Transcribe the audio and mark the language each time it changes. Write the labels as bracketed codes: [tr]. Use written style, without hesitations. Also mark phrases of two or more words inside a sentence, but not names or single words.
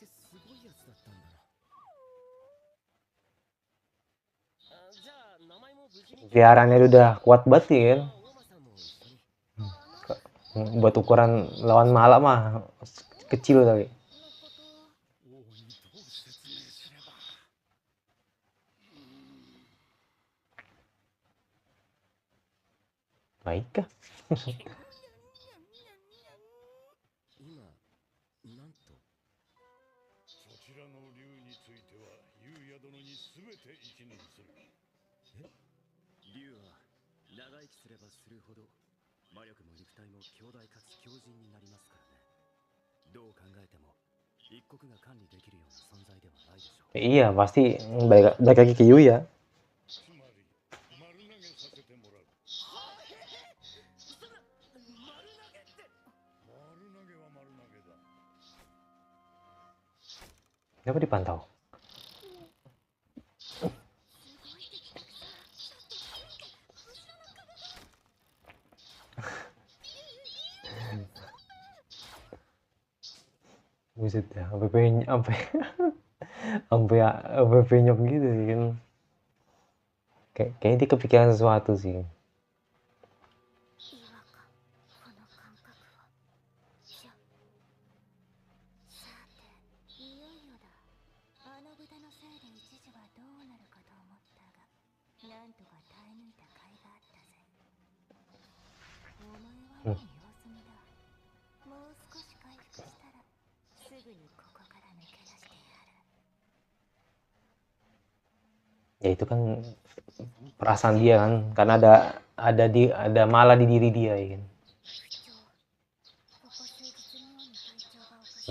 [ja] すごいやつだったんだな。じゃあ名前も無事に [id] Piarannya udah kuat banget ya kan. [ja] 大間さんも一緒に。 [id] Buat ukuran lawan Mala mah kecil tapi. [ja] 王にどう説明すれば。 [id] Baik kah? [ja] 今なんと。そちらの竜については優也殿に全て一任する。竜は長生きすればするほど魔力も肉体も強大かつ強靭になりますからね。どう考えても一国が管理できるような存在ではないでしょう。 [id] Iya pasti balik lagi ke Yuya. [ja] つまり丸投げさせてもらう。丸投げは丸投げだ。 [id] Kenapa dipantau? Buset dah, sampai penyok gitu sih kan. Kayaknya dia kepikiran sesuatu sih. [ja] 違和感、この感覚は。さて、いよいよだ。あの豚のせいで一時はどうなるかと思ったが、なんとか耐え抜いた甲斐があったぜ。お前はもう様子見だ。もう少し回復したら、すぐにここから抜け出してやる。 [id] Ya itu kan perasaan dia kan, karena ada Mala di diri dia ya kan. [ja] 不調。ここ数日妙に体調がおかしい。